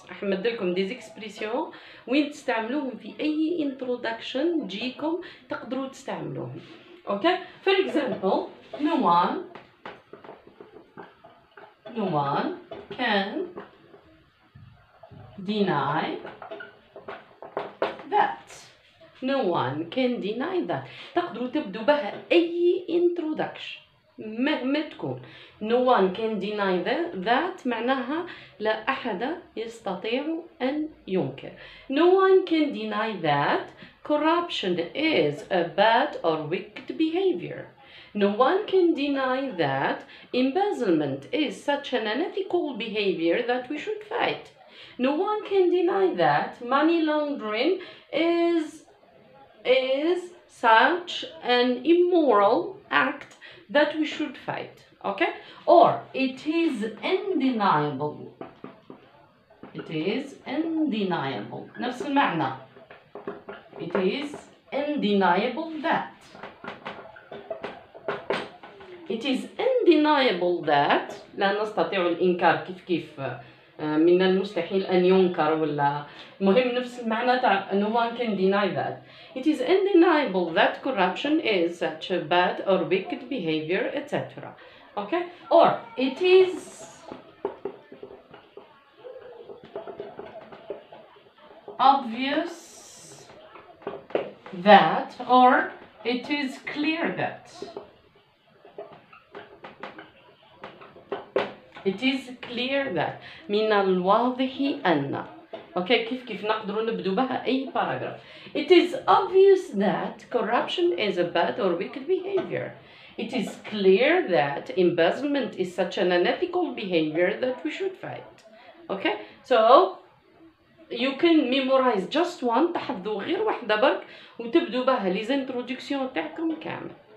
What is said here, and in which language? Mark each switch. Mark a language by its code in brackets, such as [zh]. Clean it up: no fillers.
[ar] راح نمدلكم [fr] des expressions [ar] وين تستعملوهم في أي introduction تجيكم تقدروا تستعملوهم. [en] Okay, for example, no one can deny that. No one can deny that. [ar] تقدروا تبدو بها أي introduction مهما تكون. [en] No one can deny that [ar] معناها لا أحد يستطيع أن ينكر. [en] No one can deny that corruption is a bad or wicked behavior. No one can deny that embezzlement is such an unethical behavior that we should fight. No one can deny that money laundering is such an immoral act that we should fight. Okay? Or it is undeniable. It is undeniable. [ar] نفس المعنى. [en] It is undeniable that. It is undeniable that [ar] لا نستطيع الإنكار كيف من المستحيل أن ينكر ولا مهم نفس المعنى تاع [en] no one can deny that. It is undeniable that corruption is such a bad or wicked behavior, etc. Okay? Or it is obvious that, or it is clear that. It is clear that. [ar] من الواضح أن. Okay, كيف نقدروا نبدو بها أي paragraph. [en] It is obvious that corruption is a bad or wicked behavior. It is clear that embezzlement is such an unethical behavior that we should fight. Okay, so you can memorize just one، [ar] تحفظوا غير واحدة برك وتبدو بها [fr] les introductions [ar] تاعكم كامل.